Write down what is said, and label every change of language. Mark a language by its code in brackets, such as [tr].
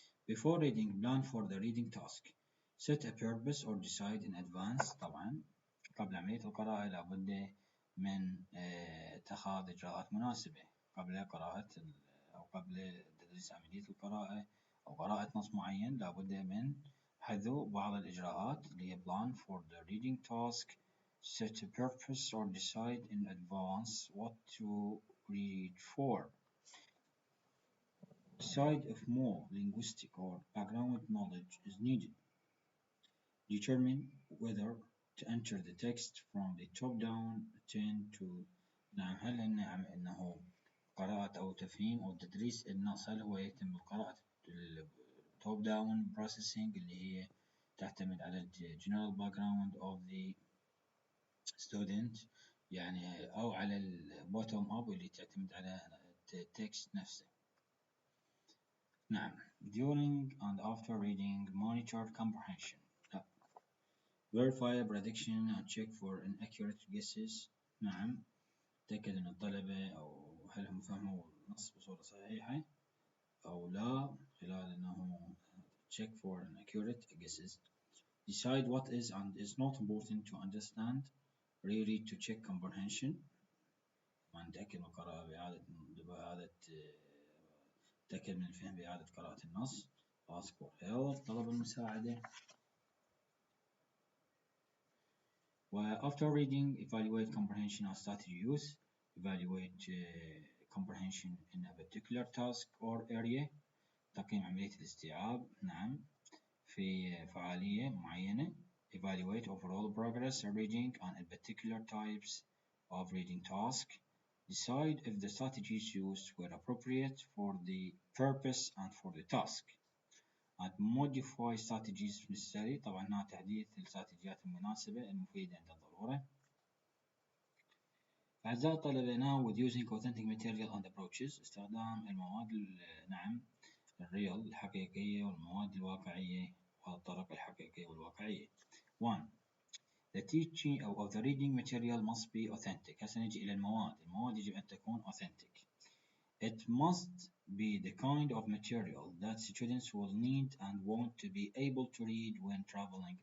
[en] Before reading, plan for the reading task. Set a purpose or decide in advance. [ar] طبعا قبل عملية القراءة لابد من اتخاذ إجراءات مناسبة قبل قراءة أو قبل تدريس عملية القراءة أو قراءة نص معين. لابد من حذو بعض الإجراءات اللي هي [en] plan for the reading task. Set a purpose or decide in advance what to read for. Decide if more linguistic or background knowledge is needed. Determine whether to enter the text from the top down. Attend to [ar] نعم هل أنه قراءة أو تفهيم أو تدريس النص هل هو يتم بقراءة [en] top down processing [ar] اللي هي تعتمد على [en] general background of the student [ar] يعني أو على [en] bottom up [ar] اللي تعتمد على التكست نفسه. [en] نعم during and after reading monitor comprehension. [ar] لا. [en] Verify prediction and check for inaccurate guesses. [ar] نعم تأكد أن الطلبة أو هل هم فهموا النص بصورة صحيحة أو لا خلال أنه [en] check for inaccurate guesses. Decide what is and is not important to understand. Reread to check comprehension. [ar] نتأكد من القراءة بإعادة تأكد من الفهم بإعادة قراءة النص. [en] Ask for help [ar] طلب المساعدة. [en] After reading, evaluate comprehension and strategy use. Evaluate comprehension in a particular task or area. [ar] تقييم عملية الاستيعاب نعم في فعالية معينة. [en] Evaluate overall progress of reading on a particular types of reading task. Decide if the strategies used were appropriate for the purpose and for the task. And modify strategies if necessary. [ar] طبعا هنا تحديث الاستراتيجيات المناسبة المفيدة عند الضرورة. أعزائي الطلبة [en] now with using authentic material and approaches. [ar] استخدام المواد نعم الريال الحقيقية والمواد الواقعية والطرق الحقيقية والواقعية. 1. [en] The teaching of the reading material must be authentic. [ar] هسه نجي إلى المواد. المواد يجب أن تكون [en] authentic. It must be the kind of material that students will need and want to be able to read when traveling.